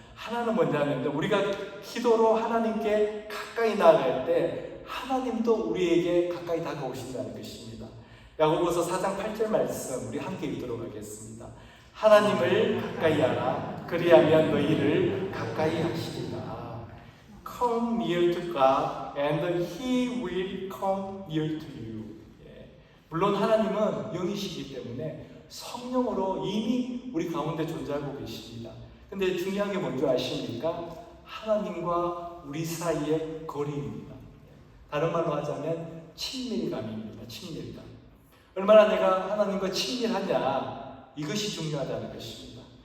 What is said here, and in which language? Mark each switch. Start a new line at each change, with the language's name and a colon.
Korean: 하나는 뭐냐면 우리가 기도로 하나님께 가까이 나아갈 때 하나님도 우리에게 가까이 다가오신다는 것입니다. 야고보서 4장 8절 말씀 우리 함께 읽도록 하겠습니다. 하나님을 가까이 하라. 그리하면 너희를 가까이 하시리라.
English: Come near to God and He will come near to you.
Korean: 물론 하나님은 영이시기 때문에 성령으로 이미 우리 가운데 존재하고 계십니다. 근데 중요한 게 뭔지 아십니까? 하나님과 우리 사이의 거리입니다. 다른 말로 하자면 친밀감입니다. 친밀감. 얼마나 내가 하나님과 친밀하냐, 이것이 중요하다는 것입니다.